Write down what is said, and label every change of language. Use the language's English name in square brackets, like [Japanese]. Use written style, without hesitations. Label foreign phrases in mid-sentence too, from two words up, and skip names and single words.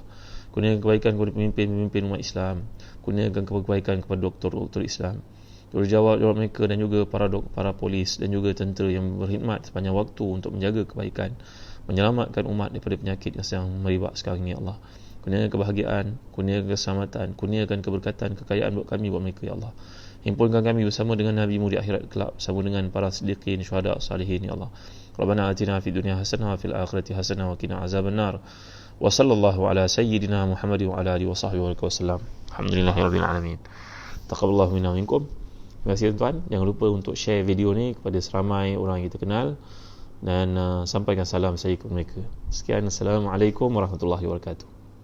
[Malay] Kurniakan kebaikan kepada pemimpin-pemimpin umat Islam, kurniakan kebaikan kepada doktor-doktor Islam, jawab mereka, dan juga para polis dan juga tentera yang berkhidmat sepanjang waktu untuk menjaga kebaikan, menyelamatkan umat daripada penyakit yang sedang merebak sekarang ini, ya Allah. Kurniakan kebahagiaan, kurniakan keselamatan, kurniakan keberkatan, kekayaan buat kami, buat mereka, ya Allah. Himpunkan kami bersama dengan Nabi-Mu di akhirat kelak, bersama dengan para siddiqin, syuhada, salihin, ya Allah. [Arabic] ربنا آتنا في الدنيا حسنة وفي الآخرة حسنة وقنا عذاب النار. وصلى الله على سيدنا محمد وعلى آله وصحبه وسلم. الحمد لله رب العالمين. تقبل الله منا ومنكم. [Malay] Terima kasih tuan-tuan. Jangan lupa untuk share video ni kepada seramai orang yang kita kenal, dan sampaikan salam saya kepada mereka. Sekian, [Arabic] السلام عليكم ورحمة الله وبركاته.